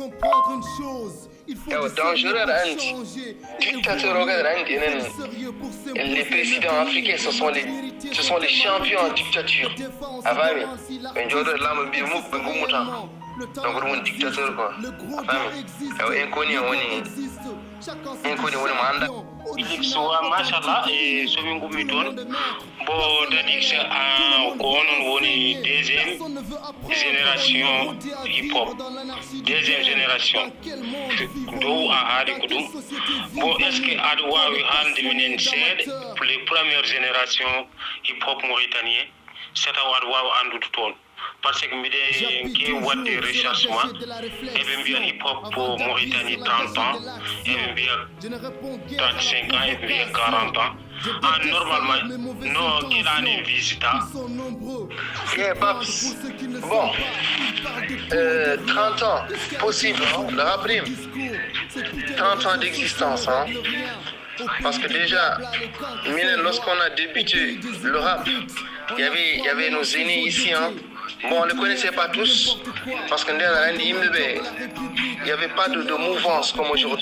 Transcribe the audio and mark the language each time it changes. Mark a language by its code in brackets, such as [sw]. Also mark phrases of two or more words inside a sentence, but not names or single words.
[fr] Et dangereux, dictateur, les présidents africains, ce sont les champions en dictature. Avant, mais donc on est dictateur, quoi. Inconnu, [ff] so machallah e somin gummi toon bo Dadix ko onon woni [fr] deuxième génération hip hop, deuxième génération [ff] dow a haali ko ɗum bo [fr] est ce que [ff] aɗa wawi haalde minen seeɗa [fr] pour les premières générations hip hop mauritanien [ff] c'est taw aɗa wawi andude toon [fr] par ce que [ff] mbiɗe kewi wadde recherchement eɓe mbiya hip hop Mauritanie [fr] 30 ans [ff] eɓe mbiya [fr] 35 ans [ff] eɓe mbiya [fr] 40 ans [ff] normalement no keɗani visita [fr] Paps. Bon, 30 ans, possible, hein, le rap rime. 30 ans d'existence, hein. Parce que déjà, lorsqu'on a débuté le rap, il y avait nos aînés ici, hein. Bon, on ne les connaissait pas tous, parce qu'il n'y avait pas de mouvance comme aujourd'hui.